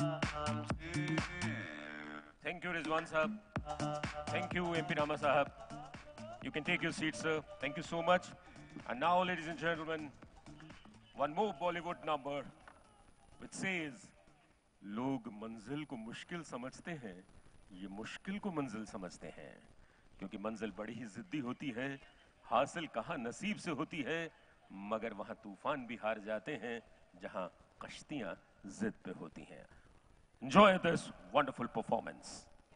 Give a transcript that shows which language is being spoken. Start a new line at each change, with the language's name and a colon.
English: Thank you, Rizwan Sahab. Thank you, MP Rama Sahab. You can take your seat, sir. Thank you so much. And now, ladies and gentlemen, one more Bollywood number which says,
Hindi: लोग मंजिल को मुश्किल समझते हैं, ये मुश्किल को मंजिल समझते हैं, क्योंकि मंजिल बड़ी ही जिद्दी होती है, हासिल कहाँ नसीब से होती है, मगर वहाँ तूफान भी हार जाते हैं, जहाँ कश्तियाँ जिद पे होती हैं.
English: Enjoy this wonderful performance.